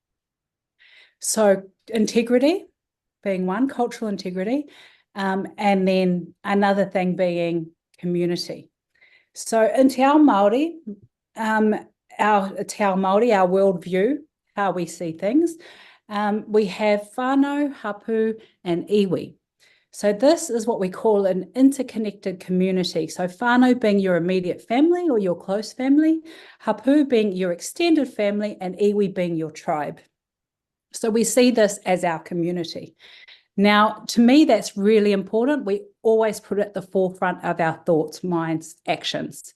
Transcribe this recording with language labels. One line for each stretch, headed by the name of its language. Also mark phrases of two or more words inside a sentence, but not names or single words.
English: So integrity being one, cultural integrity, and then another thing being community. So in
Māori: Te Ao Māori,
English: our worldview, how we see things, we have whānau, hapu, and iwi. So this is what we call an interconnected community. So whānau being your immediate family or your close family, hapu being your extended family, and iwi being your tribe. So we see this as our community. Now, to me, that's really important. We always put it at the forefront of our thoughts, minds, actions.